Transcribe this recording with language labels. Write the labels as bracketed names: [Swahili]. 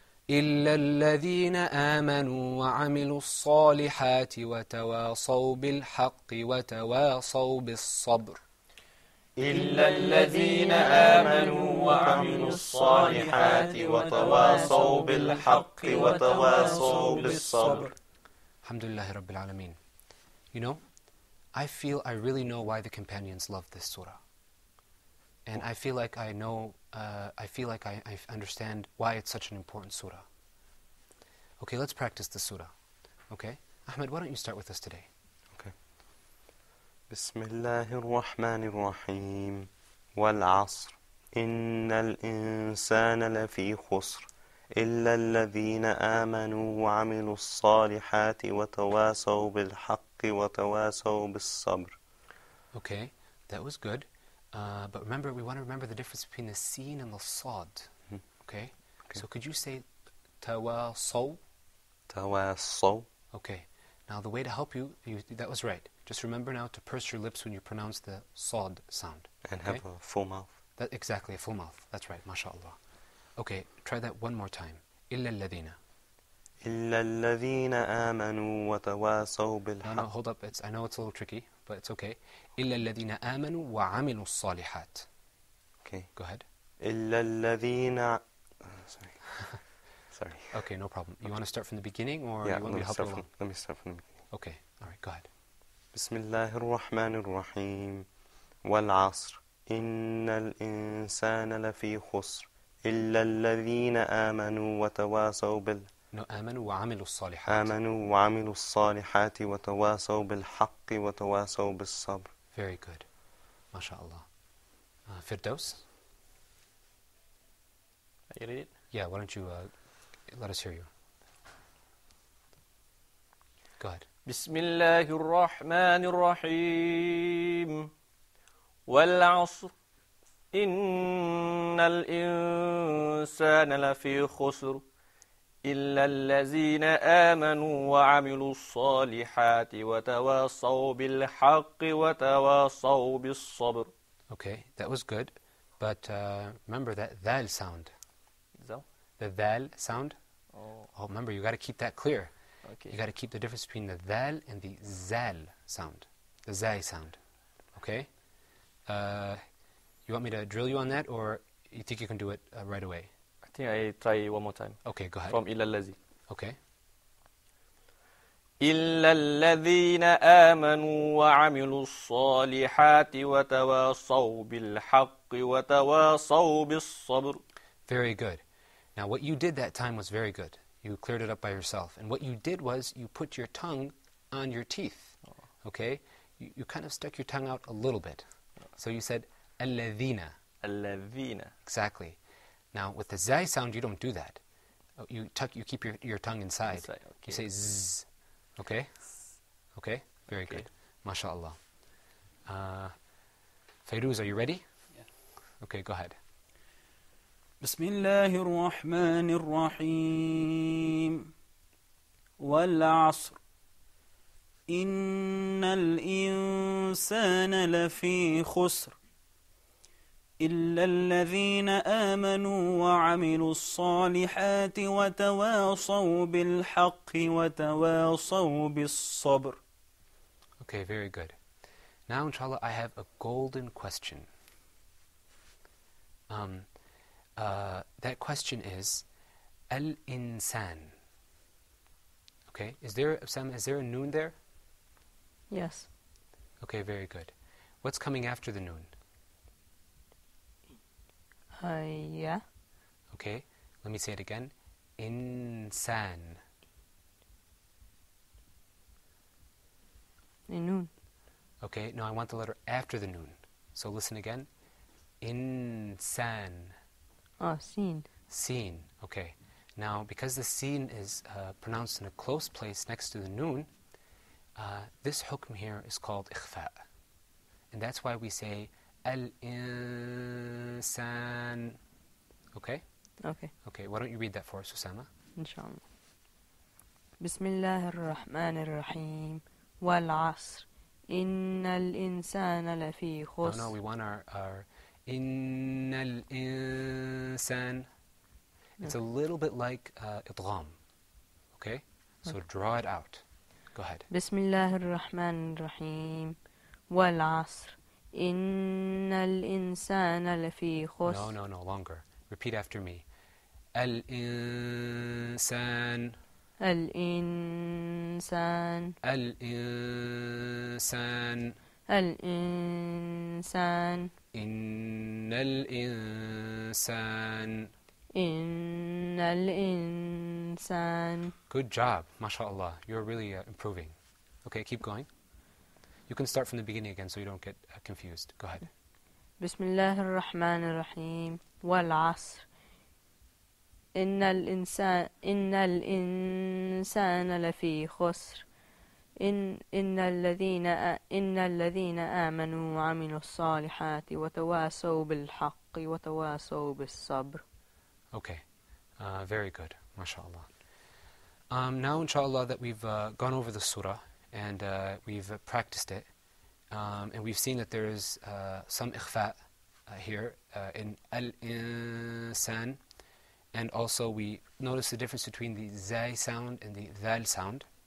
[Arabic] إلا الذين آمنوا وعملوا الصالحات وتواصوا بالحق وتواصوا بالصبر. إلا الذين آمنوا وعملوا الصالحات وتواصوا بالحق وتواصوا بالصبر. Alhamdulillah Rabbil Alameen. [English] You know, I feel I really know why the companions loved this surah. And I feel like I know, I understand why it's such an important surah. Okay, let's practice the surah. Okay? Ahmed, why don't you start with us today? Okay. [Arabic] بسم الله الرحمن الرحيم والعصر إن الإنسان لفي خسر إلا الذين آمنوا وعملوا الصالحات وتواصوا بالحق وتواصوا بالصبر. [English] Okay, that was good. But remember, we want to remember the difference between the sin and the sad. Okay? So could you say tawasaw? [Arabic] تواصوا. [English] Okay. Now the way to help you, that was right. Just remember now to purse your lips when you pronounce the sad sound. And have a full mouth. Exactly, a full mouth. That's right, mashallah. Okay, try that one more time. [Arabic] إِلَّا الَّذِينَ. إلا الذين آمنوا وتواصوا [English] No, [Arabic] بالحق. [English] hold up. I know it's a little tricky, but it's okay. [Arabic] إِلَّا الَّذِينَ آمَنوا وَعَمِلُوا الصَّالِحَات. [English] Okay. Go ahead. [Arabic] إلا الذين [English] sorry. Okay, no problem. You want to start from the beginning, or Yeah, you want me to help you along? let me start from the beginning. Okay, all right, go ahead. [Arabic] بسم الله الرحمن الرحيم والعصر إن الإنسان لفي خسر إلا الذين آمنوا وتواصوا [English] No, [Arabic] آمنوا وعملوا الصالحات. آمنوا وعملوا الصالحات وتواصوا بالحق وتواصوا بالصبر. [English] Very good. MashaAllah. Firdaus? You read it? Yeah, why don't you let us hear you. Go ahead. [Arabic] بسم الله الرحمن الرحيم والعصر إن الإنسان لفي خسر إلا الذين آمنوا وعملوا الصالحات وتواصوا بالحق وتواصوا بالصبر. [English] Okay, that was good. But remember that dhal sound. So? The dhal sound. Oh, remember, you got to keep that clear. Okay. You got to keep the difference between the dhal and the zal sound. The zai sound. Okay? You want me to drill you on that, or you think you can do it right away? I think I try one more time. Okay, go ahead. From [Arabic] إلا الذي. [English] Okay. إلا الذين آمنوا وعملوا الصالحات وتواصوا بالحق وتواصوا بالصبر. Very good. Now, what you did that time was very good. You cleared it up by yourself. And what you did was you put your tongue on your teeth. Okay? You kind of stuck your tongue out a little bit. So you said, الذين. [Arabic] الذين. [English] Exactly. Now, with the zai sound, you don't do that. You keep your tongue inside. Okay. You say zzz. Okay? Okay? Very good. MashaAllah. Fairuz, are you ready? Yeah. Okay, go ahead. [Arabic] بسم الله الرحمن الرحيم والعصر إن الإنسان لفي خسر إلا الذين آمنوا وعملوا الصالحات وتواصوا بالحق وتواصوا بالصبر. [English] Okay, very good. Now, inshallah, I have a golden question. That question is al-insan. Okay, is there a noon there? Yes. Okay, very good. What's coming after the noon? Yeah. Okay, let me say it again. Insan. Noon. Okay, now I want the letter after the noon. So listen again. Insan. Oh, seen. Seen. Okay. Now, because the seen is pronounced in a close place next to the noon, this hukm here is called ikhfa. And that's why we say al-insan. Okay? Okay. Okay, why don't you read that for us, Osama? Inshallah. [Arabic] بسم الله الرحمن الرحيم والعصر إن الإنسان لفي خسر. [English] No, we want our [Arabic] إن الإنسان. [English] It's a little bit like idgham. Okay? So draw it out. Go ahead. [Arabic] بسم الله الرحمن الرحيم والعصر إن الإنسان لفي خسر. [English] No, longer. Repeat after me. الإنسان. [Arabic] الإنسان. الإنسان. الإنسان. إن الإنسان. إن الإنسان. [English] Good job. MashaAllah. You're really improving. Okay, keep going. You can start from the beginning again so you don't get confused. Go ahead. [Arabic] بسم الله الرحمن الرحيم والعصر إن الإنسان لفي خسر إن الذين آمنوا وعملوا الصالحات وتواصوا بالحق وتواصوا بالصبر. [English] Okay, very good. MashaAllah. Now, inshallah, that we've gone over the surah and we've practiced it, and we've seen that there is some ikhfa here in al-insan, and also we notice the difference between the zay sound and the dhal sound.